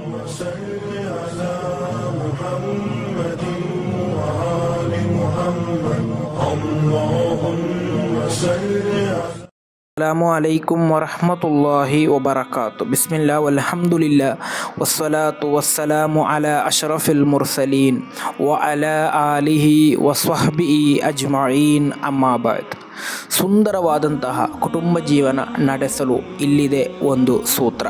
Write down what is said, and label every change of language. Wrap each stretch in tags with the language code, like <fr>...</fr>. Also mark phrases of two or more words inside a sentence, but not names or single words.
<ar>صل على محمد وآل محمد اللهم صل على السلام عليكم ورحمة الله وبركاته. بسم الله والحمد لله والصلاة والسلام على أشرف المرسلين وعلى آله وصحبه أجمعين أما بعد.</ar> <kn>ಸುಂದರವಾದಂತಹ ಕುಟುಂಬ ಜೀವನ ನಡೆಸಲು ಇಲ್ಲಿದೆ ಒಂದು ಸೂತ್ರ.</kn>